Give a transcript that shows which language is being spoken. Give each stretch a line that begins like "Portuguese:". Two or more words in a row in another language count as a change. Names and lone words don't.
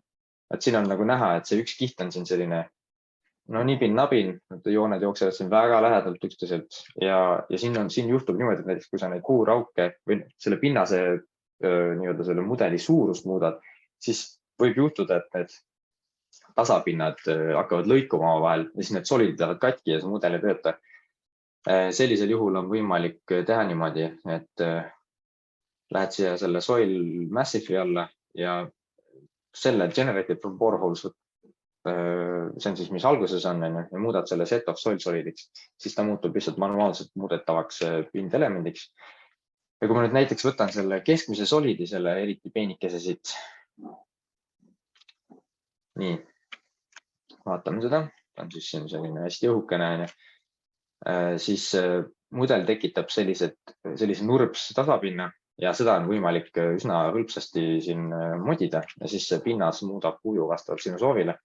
Estonian: Et siin on nagu näha, et see üks kiht on siin selline nibin-nabin, jooned jooksevad siin väga lähedalt üksteiselt ja siin juhtub niimoodi, et näiteks kui sa neid puurauke või selle pinnase nii-öelda selle mudeli suurust muudad, siis võib juhtuda, et need tasapinnad hakkavad lõikuma omavahel ja siis need solidid lähevad katki ja see mudel ei tööta. Sellisel juhul on võimalik teha niimoodi, et lähed siia selle
English: soil massive'i
Estonian: alla ja selle
English: generated from boreholes,
Estonian: see on siis, mis alguses on, ja muudad selle
English: set of soil solidiks,
Estonian: siis ta muutub lihtsalt manuaalselt muudetavaks pindelemendiks. Ja kui ma nüüd näiteks võtan selle keskmise solidi, selle eriti peenikese siit. Nii, vaatame seda, ta on siis siin selline hästi õhukene, siis mudel tekitab sellise nurps tasapinna ja seda on võimalik üsna hõlpsasti siin modida ja siis see pinnas muudab kuju vastavalt sinu soovile.